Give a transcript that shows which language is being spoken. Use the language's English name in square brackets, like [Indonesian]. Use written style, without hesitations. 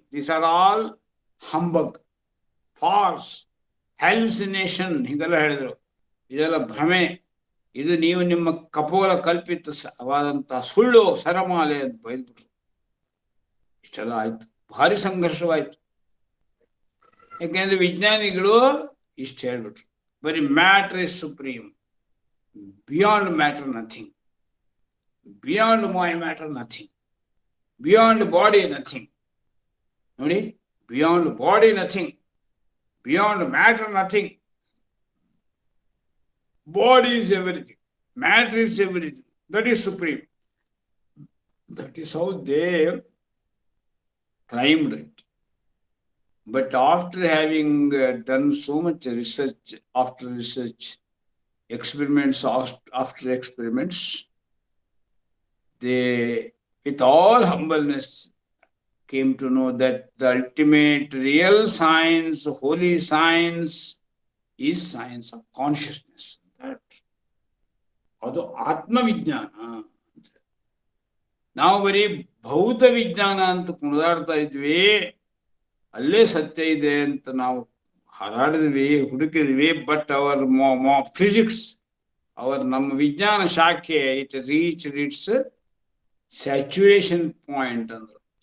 [English] These are all humbug, false, hallucination. [Kannada] ಹೀಗೆಲ್ಲ ಹೇಳಿದ್ರು. ಇದೆಲ್ಲ ಭ್ರಮೆ, ಇದು ನೀವು ನಿಮ್ಮ ಕಪೋಲ ಕಲ್ಪಿತವಾದಂತಹ ಸುಳ್ಳು ಸರಮಾಲೆ ಅಂತ ಬೈದ್ಬಿಟ್ರು. ಇಷ್ಟೆಲ್ಲ ಆಯ್ತು, ಭಾರಿ ಸಂಘರ್ಷವಾಯ್ತು. ಯಾಕೆಂದ್ರೆ ವಿಜ್ಞಾನಿಗಳು ಇಷ್ಟು ಹೇಳ್ಬಿಟ್ರು, ಬರೀ [English] Matter is supreme, beyond matter nothing, beyond my matter nothing, beyond body nothing. [Kannada] ನೋಡಿ, [English] Beyond body nothing, beyond matter nothing. Body is everything, matter is everything, that is supreme. That is how they claimed it. But after having done so much research, after research, experiments after experiments, they, with all humbleness, came to know that the ultimate real science, holy science, is science of consciousness. [Kannada] ಅದು ಆತ್ಮವಿಜ್ಞಾನ. ನಾವು ಬರೀ ಭೌತ ವಿಜ್ಞಾನ ಅಂತ ಕುಣಿದಾಡ್ತಾ ಇದ್ವಿ, ಅಲ್ಲೇ ಸತ್ಯ ಇದೆ ಅಂತ ನಾವು ಹಾರಾಡಿದ್ವಿ, ಹುಡುಕಿದ್ವಿ. [English] but our physics, [Kannada] ನಮ್ಮ ವಿಜ್ಞಾನ ಶಾಖೆ, [English] it reached its saturation point [Kannada] ಅಂದ್ರು.